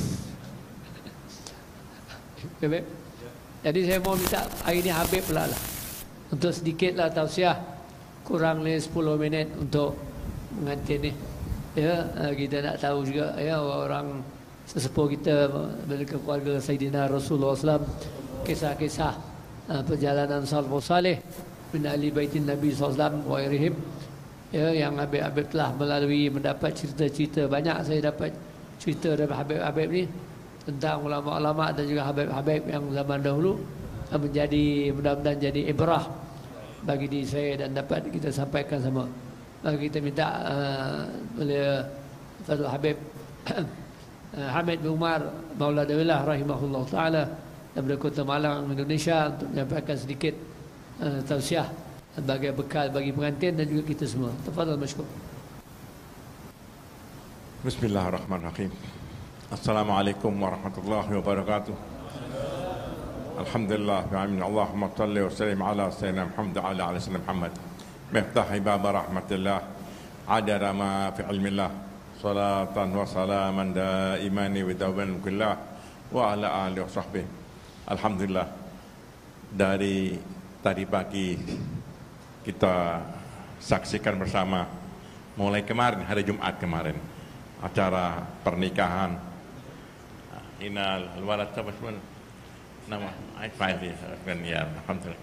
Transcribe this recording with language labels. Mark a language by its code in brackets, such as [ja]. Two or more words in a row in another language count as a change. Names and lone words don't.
[ms] Okay, jadi saya mau minta hari ni Habib pula lah untuk sedikitlah tausiah, kurang ni 10 minit untuk mengantin ni. Ya, kita nak tahu juga ya orang sesepuh kita dari keluarga [ar] سيدنا رسول الله ﷺ, [ms] kisah-kisah perjalanan [ar] السلف الصالح من أهل بيت النبي ﷺ وغيرهم, [ms] ya, yang Habib-Habib telah melalui mendapat cerita-cerita banyak. Saya dapat cerita dari Habib-Habib ni tentang ulama-ulama dan juga Habib-Habib yang zaman dahulu, menjadi mudah-mudahan jadi ibrah bagi diri saya dan dapat kita sampaikan sama. Kita minta oleh Fadil Habib Hamid bin Umar Maula Dawilah [ar] رحمه الله تعالى [ms] daripada Kota Malang, Indonesia, untuk menyampaikan sedikit tausiah sebagai bekal bagi pengantin dan juga kita semua. [ar] تفضل مشكور. بسم الله الرحمن الرحيم. السلام عليكم ورحمة الله وبركاته. الحمد لله وآمين. اللهم صل وسلم على سيدنا محمد وعلى سيدنا محمد. مفتاح باب رحمة الله، عدد ما في علم الله، صلاة وسلاما دائمين ودواما كله وعلى آله وصحبه. [ms] Alhamdulillah, [id] dari tadi pagi kita saksikan bersama mulai kemarin, hari Jumat kemarin, acara pernikahan Inal Walad Sabasman nama Aifai ya, alhamdulillah.